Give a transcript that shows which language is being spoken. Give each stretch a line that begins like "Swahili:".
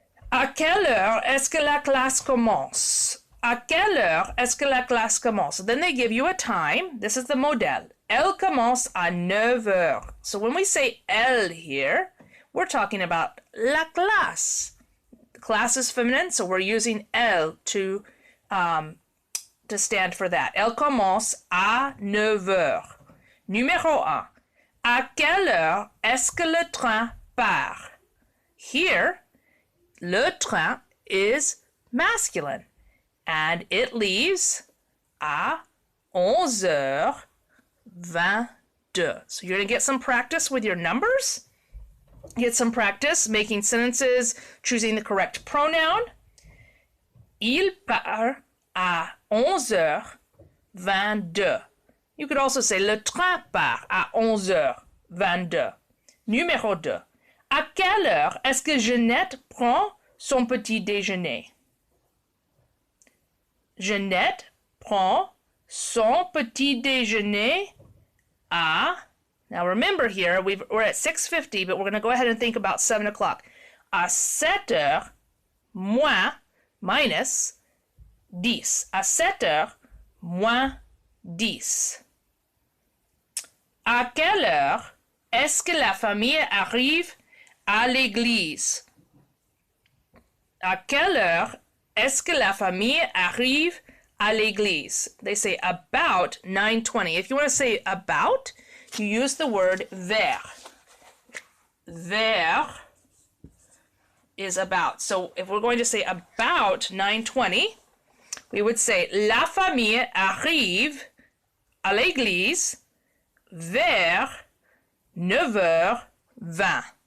French: À quelle heure est-ce que la classe commence? À quelle heure est-ce que la classe commence?
English: So then they give you a time. This is the modèle.
French: Elle commence à 9h.
English: So when we say elle here, we're talking about
French: la classe.
English: The class is feminine, so we're using elle to stand for that. Elle commence à 9h. Numéro 1.
French: À quelle heure est-ce que le train part?
English: Here,
French: le train
English: is masculine, and it leaves
French: à 11h22.
English: So you're going to get some practice with your numbers. Get some practice making sentences, choosing the correct pronoun.
French: Il part à 11h22.
English: You could also say
French: le train part à 11h22. Numéro 2. À quelle heure est-ce que Jeannette prend son petit déjeuner? Jeannette prend son petit déjeuner à...
English: Now remember here, we're at 6:50, but we're going to go ahead and think about 7 o'clock.
French: À 7h
English: minus
French: 10. À 7 heures, moins 10. À quelle heure est-ce que la famille arrive à l'église? À quelle heure est-ce que la famille arrive à l'église?
English: They say about 9:20. If you want to say about, you use the word vers. Vers is about. So if we're going to say about 9:20, we would say
French: la famille arrive à l'église vers 9h20.